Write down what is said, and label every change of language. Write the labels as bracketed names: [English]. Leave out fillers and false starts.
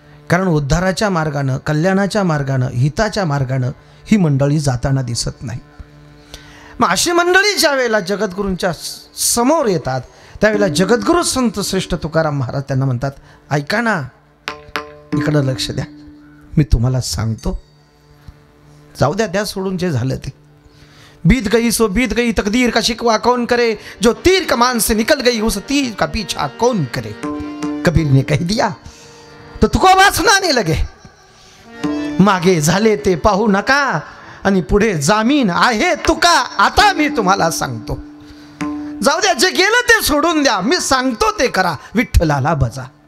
[Marathi] कारण उद्धाराच्या मार्गानं, कल्याणाच्या मार्गानं, हिताच्या मार्गानं ही मंडळी जाताना दिसत नाही. मग अशी मंडळी ज्या वेळेला जगद्गुरूंच्या समोर येतात त्यावेळेला जगद्गुरू संत श्रेष्ठ तुकाराम महाराज त्यांना म्हणतात, ऐका ना, इकडं लक्ष द्या, मी तुम्हाला सांगतो. जाऊ द्या, द्या सोडून जे झालं ते. [Hindi] बीत गई सो बीत गई, तकदीर का शिकवा कौन करे, जो तीर कमान से निकल गई उस तीर का पीछा कौन करे. कबीर ने कह दिया तो तुकोबा सुनाने लगे, [Marathi] मागे झाले ते पाहू नका आणि पुढे जामीन आहे तुका. आता मी तुम्हाला सांगतो, जाऊ द्या, जे गेलं ते सोडून द्या, मी सांगतो ते करा, विठ्ठलाला भजा.